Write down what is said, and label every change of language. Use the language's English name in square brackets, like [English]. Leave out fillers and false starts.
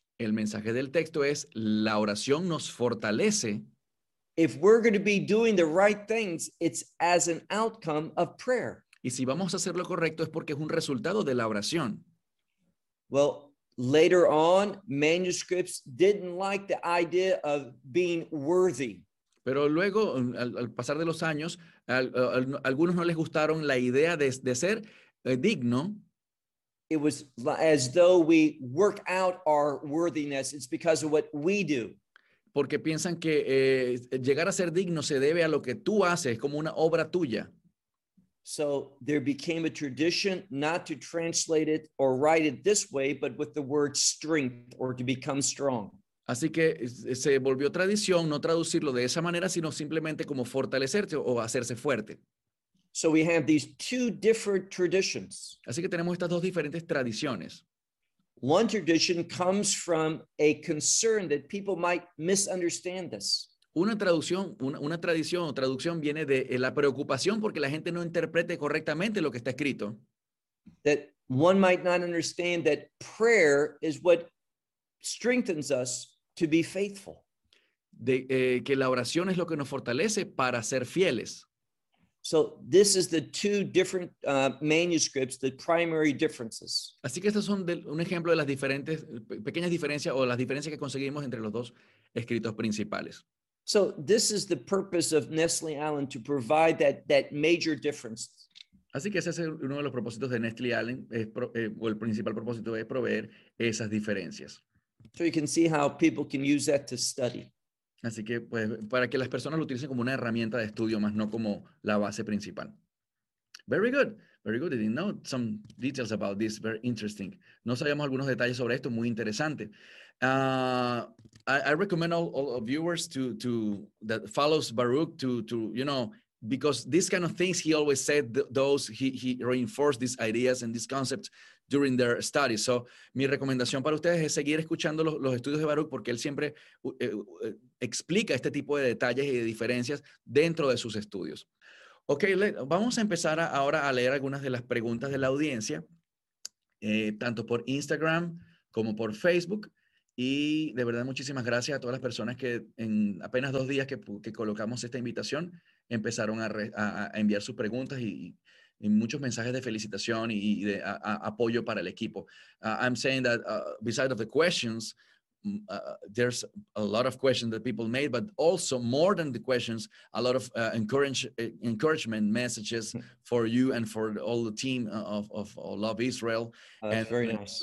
[Spanish] El mensaje del texto es la oración nos fortalece. [English] If we're going to be doing the right things, it's as an outcome of prayer. [Spanish] Y si vamos a hacer lo correcto es porque es un resultado de la oración. [English] Well, later on, manuscripts didn't like the idea of being worthy. [Spanish] Pero luego, al pasar de los años, algunos no les gustaron la idea de ser digno. [English] It was as though we work out our worthiness. It's because of what we do. [Spanish] Porque piensan que llegar a ser digno se debe a lo que tú haces, como una obra tuya. [English] So there became a tradition not to translate it or write it this way, but with the word strength or to become strong. [Spanish] Así que se volvió tradición no traducirlo de esa manera, sino simplemente como fortalecerte o hacerse fuerte. [English] So we have these two different traditions. [Spanish] Así que tenemos estas dos diferentes tradiciones. [English] One tradition comes from a concern that people might misunderstand this. [Spanish] Una tradición o traducción viene de la preocupación porque la gente no interprete correctamente lo que está escrito. [English] That one might not understand that prayer is what strengthens us to be faithful. [Spanish] Que la oración es lo que nos fortalece para ser fieles. [English] So this is the two different manuscripts, the primary differences. [Spanish] Así que estos son un ejemplo de las diferentes pequeñas diferencias o las diferencias que conseguimos entre los dos escritos principales. [English] So this is the purpose of Nestle Allen to provide that major difference. [Spanish] Así que ese es uno de los propósitos de Nestle Allen, o el principal propósito es proveer esas diferencias. [English] So you can see how people can use that to study. [Spanish] Así que pues para que las personas lo utilicen como una herramienta de estudio más no como la base principal. [English] Very good. Very good. I didn't know some details about this. Very interesting. [Spanish] No sabíamos algunos detalles sobre esto. Muy interesante. [English] I recommend all viewers to that follows Baruch to you know, because these kind of things he always said, he reinforced these ideas and these concepts during their studies. [Spanish] So mi recomendación para ustedes es seguir escuchando los estudios de Baruch porque él siempre explica este tipo de detalles y de diferencias dentro de sus estudios. Okay, vamos a empezar ahora a leer algunas de las preguntas de la audiencia, tanto por Instagram como por Facebook. Y de verdad, muchísimas gracias a todas las personas que en apenas 2 días que colocamos esta invitación, empezaron a enviar sus preguntas y muchos mensajes de felicitación y de apoyo para el equipo. [English] I'm saying that besides of the questions, there's a lot of questions that people made, but also more than the questions, a lot of encouragement messages for you and for all the team of Love Israel. That's very nice.